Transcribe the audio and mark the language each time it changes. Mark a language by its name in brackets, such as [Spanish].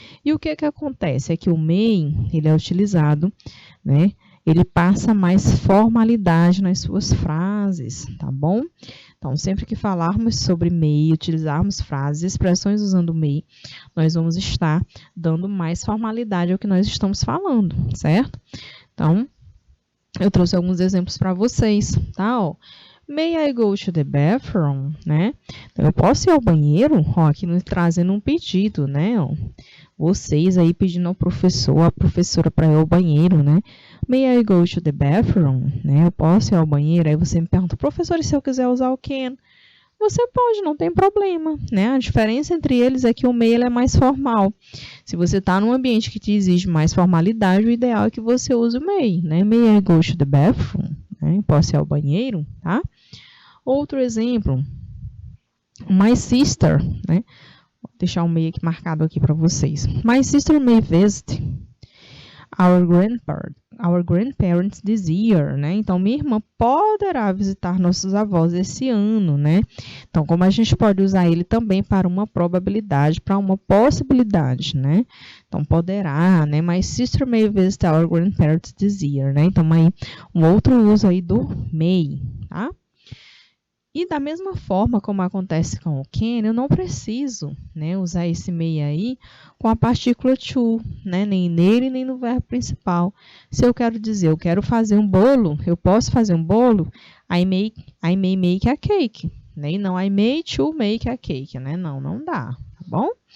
[Portuguese] E o que acontece é que o may, ele é utilizado, né, ele passa mais formalidade nas suas frases, tá bom? Então, sempre que falarmos sobre may, utilizarmos frases, expressões usando may, nós vamos estar dando mais formalidade ao que nós estamos falando, certo? Então, eu trouxe alguns exemplos para vocês, tá? Ó, [English] may I go to the bathroom, [Portuguese] né? Então, eu posso ir ao banheiro? Ó, aqui nos trazendo um pedido, né? Ó, vocês aí pedindo ao professor, a professora para ir ao banheiro, né? [English] May I go to the bathroom, [Portuguese] né? Eu posso ir ao banheiro? Aí você me pergunta, professor, e se eu quiser usar o can? Você pode, não tem problema, né? A diferença entre eles é que o may ele é mais formal. Se você está num ambiente que te exige mais formalidade, o ideal é que você use o may, né? [English] May I go to the bathroom? [Portuguese] Né? Posso ir ao banheiro, tá? Outro exemplo, [English] my sister, [Portuguese] né? Vou deixar o may aqui marcado aqui para vocês. [English] My sister may visit our grandparents this year, [Portuguese] né? Então, minha irmã poderá visitar nossos avós esse ano, né? Então, como a gente pode usar ele também para uma probabilidade, para uma possibilidade, né? Então, poderá, né? [English] My sister may visit our grandparents this year, [Portuguese] né? Então, aí, um outro uso aí do may, tá? E da mesma forma como acontece com o can, eu não preciso, né, usar esse may aí com a partícula to, né, nem nele nem no verbo principal. Se eu quero dizer, eu quero fazer um bolo, eu posso fazer um bolo, [English] I may make a cake, [Portuguese] né, e não [English] I may to make a cake, [Portuguese] né, não dá, tá bom?